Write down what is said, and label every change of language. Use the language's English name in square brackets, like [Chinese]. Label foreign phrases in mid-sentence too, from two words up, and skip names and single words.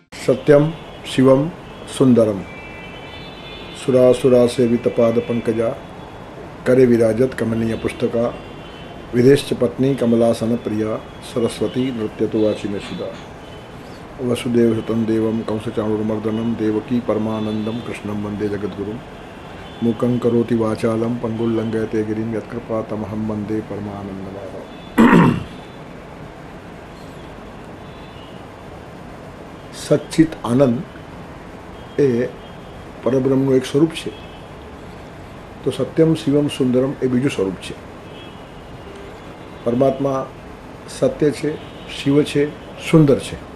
[Sanskrit] सत्यम शिवम सुंदरम सुरासुरा सेवित पाद पंकजा करे विराजत कमनीय पुस्तका विदेश पत्नी कमलासन प्रिया सरस्वती नृत्य तो वाचिने सुधा वसुदेव सुतं देवं कंसचाणूरमर्दनं देवकी परमानंदम कृष्णं वंदे जगद्गुरुं मूकं करोति वाचालं पंगुल्लंघयते गिरिं यत्कृपातमहं वंदे परमानंदमाधवं। [Gujarati] સચ્ચિત આનંદ એ પરબ્રહ્મનું એક સ્વરૂપ છે, તો [Sanskrit] સત્યમ શિવમ સુંદરમ [Gujarati] એ બીજું સ્વરૂપ છે. પરમાત્મા સત્ય છે, શિવ છે, સુંદર છે.